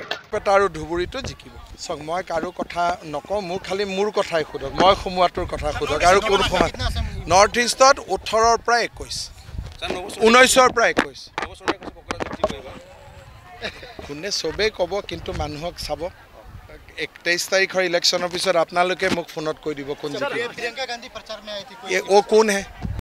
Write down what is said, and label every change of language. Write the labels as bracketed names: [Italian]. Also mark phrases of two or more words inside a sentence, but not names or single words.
[Assamese] আৰু ধুবুৰীটো জিকিব চাওক মই কাৰো কথা নকওঁ মোৰ খালি মোৰ কথাই সোধক মই সোমোৱাটোৰ কথা সোধক আৰু কোন সময় নৰ্থ ইষ্টত 18ৰ পৰা 21 19ৰ পৰা 21 কোনে চবেই ক'ব কিন্তু মানুহক চাব 21 তাৰিখৰ ইলেকশ্যনৰ পিছত আপোনালোকে মোক ফোনত কৈ দিব কোন জিকিব [Hindi] प्रियंका गांधी प्रचार में आई थी वो कौन है